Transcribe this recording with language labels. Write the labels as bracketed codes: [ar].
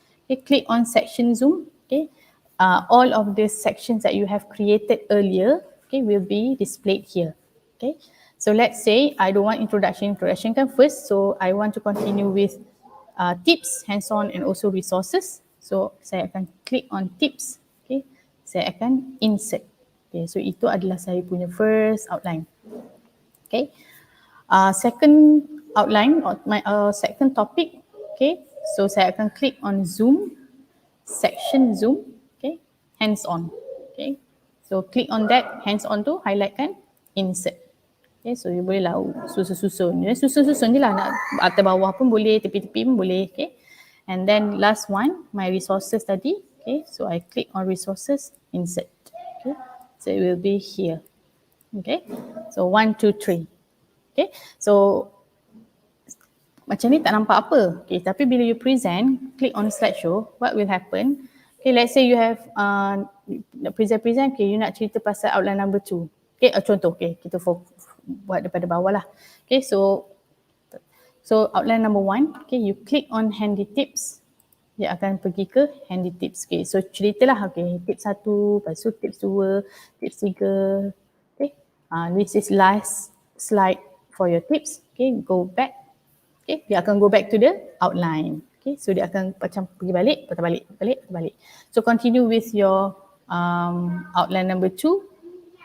[en] Okay, click on section zoom. Okay, all of the sections that you have created earlier, okay, will be displayed here. Okay, so let's say I don't want introduction kan first, so I want to continue with tips, hands-on and also resources. So [ms] saya akan [en] click on tips. Okay, saya akan insert. [ms] Okay, so itu adalah saya punya [en] first outline. Okay, second outline, my second topic. Okay, so [ms] saya akan [en] click on zoom, section zoom, okay, hands on. Okay, so click on that, hands on tu highlight kan, insert. [ms] Okay, so you boleh lah susun-susun. Susun-susun je lah, nak atas bawah pun boleh, tepi-tepi pun boleh. [en] Okay, and then last one, my resources tadi. Okay, so I click on resources, insert. Okay, so it will be here. Okay, so 1, 2, 3. [ms] Okay, so macam ni tak nampak apa. [en] Okay, [ms] tapi bila [en] you present, click on slideshow, what will happen? Okay, let's say you have nak present, okay, you [ms] nak cerita pasal [en] outline number 2. [ms] Okay, contoh, okay, kita buat daripada bawah lah. [en] Okay, so outline number 1, okay, you click on handy tips. [ms] Dia akan pergi ke handy tips. Okay, so ceritalah, okay, tips 1, lepas tu tips 2, tips 3. [en] Okay, this is last slide for your tips. Okay, go back. [ms] Okay, dia akan [en] go back to the outline. [ms] Okay, so dia akan macam pergi balik, patah balik. [en] So continue with your outline number 2.